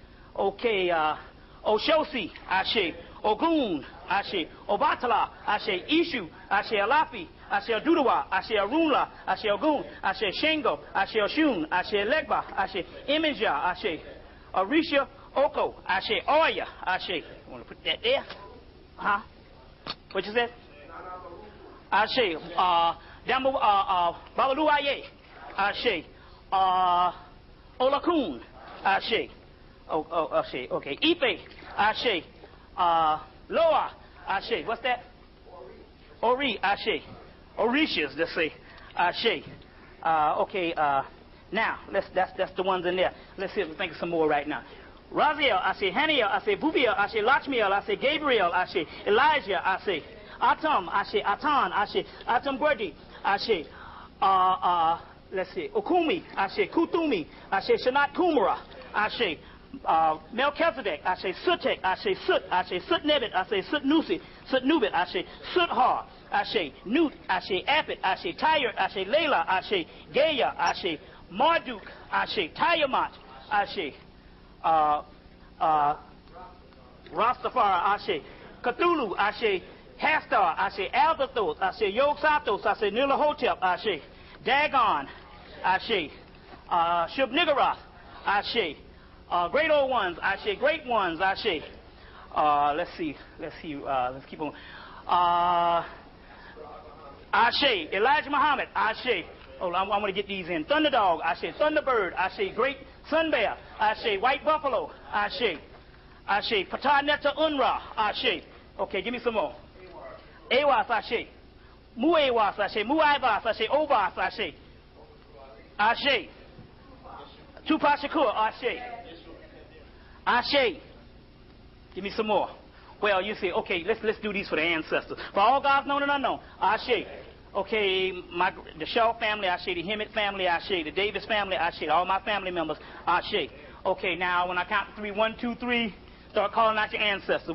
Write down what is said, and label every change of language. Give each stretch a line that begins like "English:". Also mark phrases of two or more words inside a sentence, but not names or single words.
English: Oshosi, Ashe Ogun, Ashe Obatala, Ashe Ishu, Ashe Alafi, Ashe Adudawa, Ashe Arunla, Ashe Ogun, Ashe Shengo, Ashe Oshun, Ashe Legba, Ashe Imaja, Ashe Arisha Oko, Ashe Oya, Ashe. You want to put that there? What you said? Ashe Dambo Babalu Aye, Ashe. Olakun, Ashe. Ashe. Okay. Ife, Ashe. Loa, Ashe. What's that? Ori, Ashe. Orishas, let's say. Ashe. Okay. Now, that's the ones in there. Let's see if we think of some more right now. Raziel, Ashe. Haniel, Ashe. Bubiel, Ashe. Lachmiel, Ashe. Gabriel, Ashe. Elijah, Ashe. Atam, Ashe. Atan, Ashe. Atam Gwerdi, Ashe. Let's see. Okumi, Ashe. Kutumi, Ashe. Shanat Kumara, Ashe. Melchizedek, Ashe. Sutek, Ashe. Sut, Ashe. Sutnebit, Ashe. Sutnusi, Sutnubit, Ashe. Suthar, Ashe. Nut, Ashe. Apit, Ashe. Tyre, Ashe. Layla, Ashe. Gaya, Ashe. Marduk, Ashe. Tiamat, Ashe. Rastafari, Ashe. Cthulhu, Ashe. Hastar, Ashe. Albathos, Ashe. Yog-Sathos, Ashe. Nilahotep, Ashe. Dagon, Ashe. Shub-Niggurath, Ashe. Great old ones, Ashe. Great ones, Ashe. Let's see. Let's keep on. Ashe. Elijah Muhammad, Ashe. Oh, I'm going to get these in. Thunderdog, Ashe. Thunderbird, Ashe. Great Sun Bear, Ashe. White Buffalo, Ashe. Ashe. Pataneta Unra, Ashe. Okay, give me some more. Awas, Ashe. Muewas, Ashe. Muaivas, Ashe. Ovas, Ashe. Ashe. Tupac Shakur, Ashe. Ashe. Give me some more. Well, you say, okay, let's do these for the ancestors. For all gods known and unknown, Ashe. Okay, the Shaw family, Ashe. The Hemmitt family, Ashe. The Davis family, Ashe. All my family members, Ashe. Okay, now when I count to 3, 1, 2, 3, start calling out your ancestors.